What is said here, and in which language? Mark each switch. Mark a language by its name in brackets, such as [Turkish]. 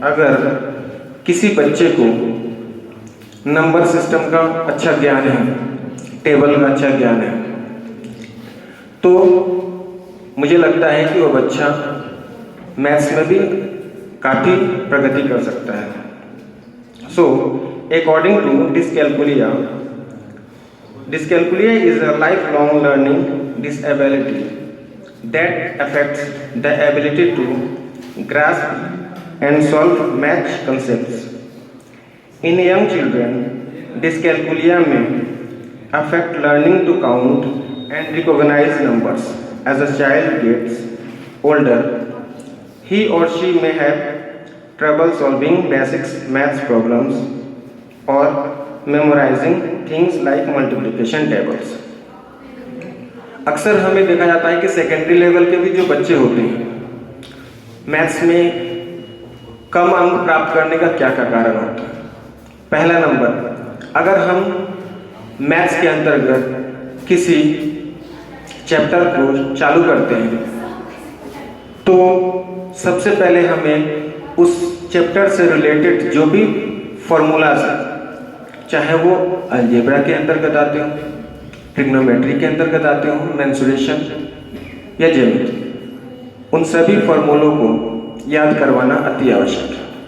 [Hindi] अगर किसी बच्चे को नंबर सिस्टम का अच्छा ज्ञान है, टेबल का अच्छा ज्ञान है, तो मुझे लगता है कि वो बच्चा मैथ्स में भी काफ़ी प्रगति कर सकता है। [English] So according to dyscalculia is a lifelong learning disability that affects the ability to grasp and solve math concepts. In young children, dyscalculia may affect learning to count and recognize numbers. As a child gets older, he or she may have trouble solving basic math problems or memorizing things like multiplication tables. [Hindi] अक्सर हमें देखा जाता है कि secondary level के भी जो बच्चे होते हैं मैथ्स में कम अंक प्राप्त करने का क्या कारण होता है? पहला नंबर, अगर हम मैथ्स के अंतर्गत किसी चैप्टर को चालू करते हैं तो सबसे पहले हमें उस चैप्टर से रिलेटेड जो भी फॉर्मूलाज है, चाहे वो अलजेब्रा के अंतर्गत आते हो, ट्रिग्नोमेट्री के अंतर्गत आते हो, मेंसुरेशन या ज्योमेट्री, उन सभी फॉर्मूलों को याद करवाना अति आवश्यक है।